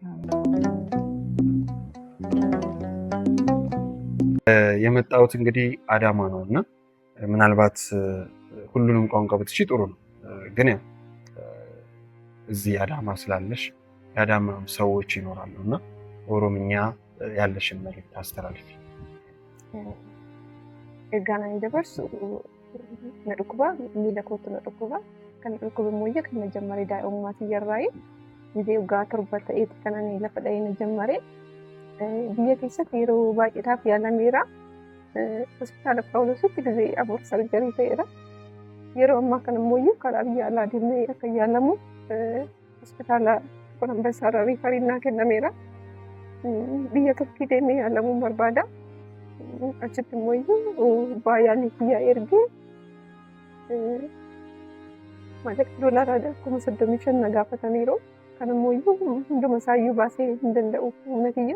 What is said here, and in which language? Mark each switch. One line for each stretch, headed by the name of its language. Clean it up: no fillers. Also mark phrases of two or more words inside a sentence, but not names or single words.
Amharic: የመጣሁት እንግዲህ አዳማ ነው እና ምናልባት ሁሉንም ቋንቋ ብትቺ ጥሩ ነው፣ ግን ያው እዚህ አዳማ ስላለሽ የአዳማ ሰዎች ይኖራሉ እና ኦሮምኛ ያለሽን መልዕክት አስተላልፊ።
Oromo: Egaan dabarsu na dhukkuba miila kootu na dhukkuba kan dhukkuba immoo kan jalqabee daa'imummaatti yarraa'e gizee waggaa 7 ta'eeti kan ani lafa dha'ee na jalqabee biyya keessatti yeroo baay'eedhaaf yaalameera. Hospitaala Phaawulositti gizee 4 sarjarii ta'eera. Yeroo ammaa kana immoo karaa biyya alaa deemnee akka yaalamu hospitaala ጥቁር አንበሳ ሪፈሪin naa kennameera. Biyya Turkii deemee yaalamuun barbaada. Achitti immoo baay'aan biyya ergee maallaqa doolaara 35,000 na gaafataniiru. Kan immoo hunduma isaayyuu baasee hin danda'u humna kiyya.